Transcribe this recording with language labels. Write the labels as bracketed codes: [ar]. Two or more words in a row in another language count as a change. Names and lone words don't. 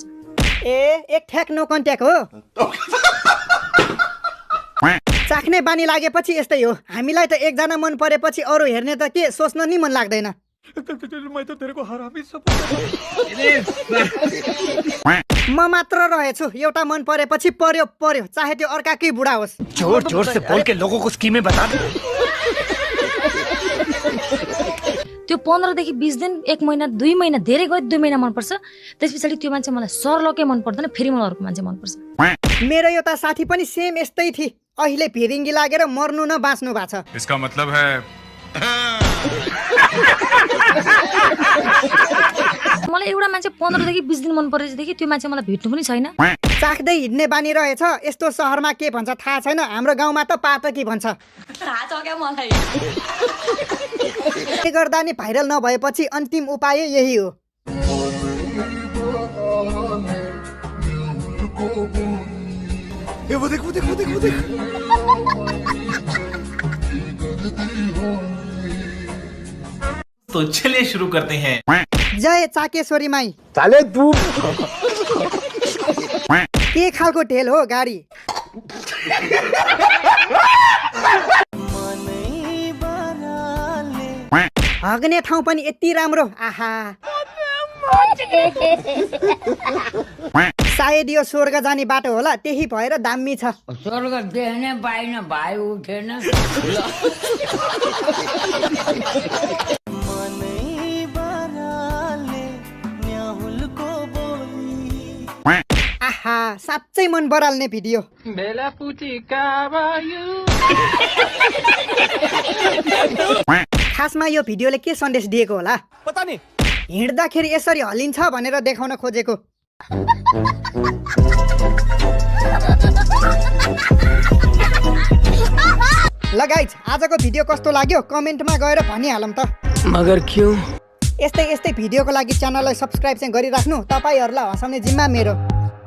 [ne] ए एक ठ्याक [en] no contact [ne] हो चाख्ने बानी लागेपछि यस्तै हो हामीलाई त एकजना मन परेपछि अरू हेर्ने त के सोच्न नि मन लाग्दैन म मात्र रहेछु एउटा मन परेपछि पर्यो चाहे त्यो अर्काकै बुढा होस् [hi] जोर जोर से बोल के लोगों को स्कीमें बता दे [ne] त्यो 15 देखि 20 दिन 1 महिना 2 महिना धेरै गयो 2 महिना मन पर्छ त्यसपछि त्यो मान्छे मलाई सरलकै मन पर्दैन फेरि मलाई अर्को मान्छे मन पर्छ मेरो एउटा साथी पनि सेम यस्तै थिए अहिले भिरिङ्गी लागेर मर्नु न बाँच्नु भएको छ [hi] इसका मतलब है [ne] मलाई एउटा मान्छे 15 देखि 20 दिन मन परेदेखि त्यो मान्छे मलाई भेट्नु पनि छैन चाख्दै हिँड्ने बानी रहेछ यस्तो सहरमा के भन्छ थाहा छैन हाम्रो गाउँमा त पातकी भन्छ थाहा छ क्या मलाई के गर्दा नि भाइरल नभएपछि अन्तिम उपाय यही हो [hi] वो देख तो चलिए शुरू करते हैं [ne] जय चाकेश्वरी माई [hi] साले तू [ne] के खालको ढेल हो गाडी हग्ने ठाउँ पनि यति राम्रो आहा सायद यो स्वर्ग जाने बाटो होला त्यही भएर दामी छ स्वर्ग देख्ने पाइन भाइ उठेन आहा साँच्चै मन बराल्ने भिडियो खासमा यो भिडियोले के सन्देश दिएको होला [hi] पता नहीं [ne] हिँड्दाखेरि यसरी हलिन्छ भनेर देखाउन खोजेको ल गाइज आजको भिडियो कस्तो लाग्यो कमेन्टमा गएर भनिहालौँ त [hi] मगर क्यों [ne] यस्तै भिडियोको लागि च्यानललाई सब्स्क्राइब चाहिँ गरिराख्नु तपाईहरुलाई हँसाउने जिम्मा मेरो